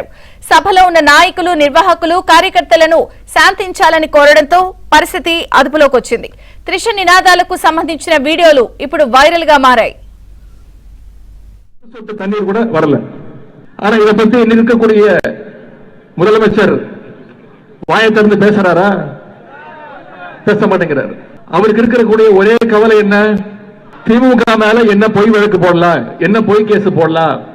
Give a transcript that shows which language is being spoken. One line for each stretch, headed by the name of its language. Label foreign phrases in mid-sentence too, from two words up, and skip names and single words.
Telugu: సభలో ఉన్న నాయకులు, నిర్వాహకులు, కార్యకర్తలను శాంతించాలని కోరడంతో పరిస్థితి అదుపులోకి వచ్చింది. త్రిష నినాదాలకు సంబంధించిన వీడియోలు ఇప్పుడు వైరల్ గా మారాయి.
Tamil: தண்ணீர் கூட வரல. ஆனா இதை பத்தி இருக்கக்கூடிய முதலமைச்சர் வாயை திறந்து பேசுறாரா? பேச மாட்டேங்கிறார். அவருக்கு இருக்கக்கூடிய ஒரே கவலை என்ன? திமுக மேல என்ன பொய் வழக்கு போடலாம், என்ன பொய் கேஸ் போடலாம்.